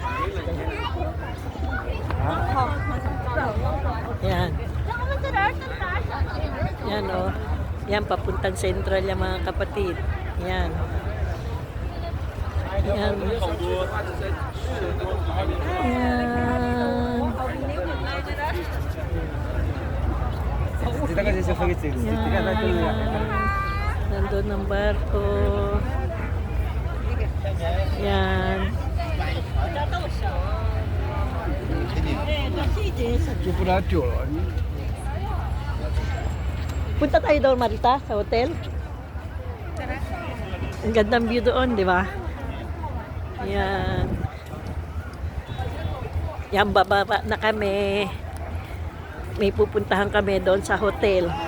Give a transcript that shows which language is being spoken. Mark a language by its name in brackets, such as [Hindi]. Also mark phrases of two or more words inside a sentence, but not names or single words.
[Filipino] Yan. Yan, oh. Yan, papuntang Central yung mga kapatid. Yan. Yan. Yan. [Chinese] 这个就是飞机，这个那个。 [Filipino] Nandun ang barko. Yan. [Chinese] 就不然丢了。 [Filipino] Punta tayo doon, Marita, sa hotel. Ang gandang view doon, di ba? Yan. Yan, bababa na kami. May pupuntahan kami doon sa hotel.